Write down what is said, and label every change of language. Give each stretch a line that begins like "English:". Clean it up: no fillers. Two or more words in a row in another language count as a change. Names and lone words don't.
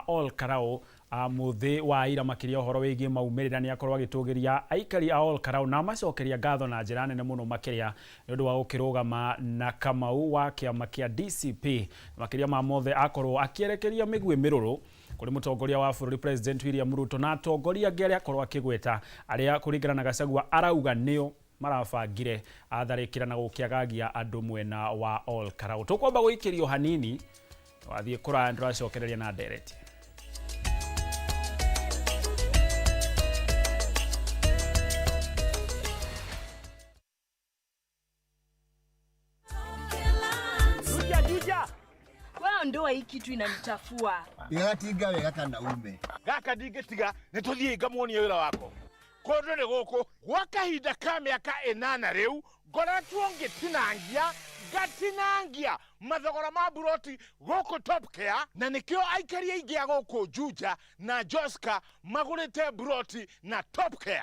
Kikuyu: Kalou muthi wa ira makiria horo wigi maumirira ni akorwa agitugiria aikari a Kalou na macokeria ngatho na njira nene muno makiria ni undu wa gukirugama na Kamau wa kiama kia DCP makiria ma mothe akorwo akierekeria migwi miruru kuri mutongoria wa bururi President William Ruto na atongoria ngeri akorwo akigweta aria kuringana na Gachagua arauga nio marabangire atharikira na gukiagagia andu mwena wa Kalou. Tukwamba guikirio hanini wathie kura nduracokereria na ndereti.
Swahili: Wao ndoa hii kitu inanichafua.
Kikuyu: Igatiga wega kana ume. Gaka ndingetiga nituthie ngamuonie wira wako. Kondo ni guku gwa kahinda ka miaka 8 riu ngoretwo ngatinangia mathogora ma buroti guku Top Care na nikio aikari aingi a guku Juja na Joska magurite buroti na Top Care.